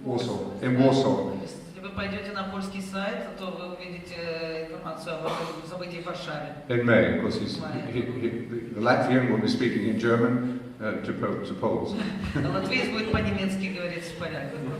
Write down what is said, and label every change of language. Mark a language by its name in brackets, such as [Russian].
[English] Warsaw. In Warsaw. [Russian] Если вы пойдете на польский сайт, то вы увидите информацию об этом событии в Варшаве. [English] In May, of course, the Latvian will be speaking in German to Poles. [Russian] Латвиец будет по-немецки говорить с поляками.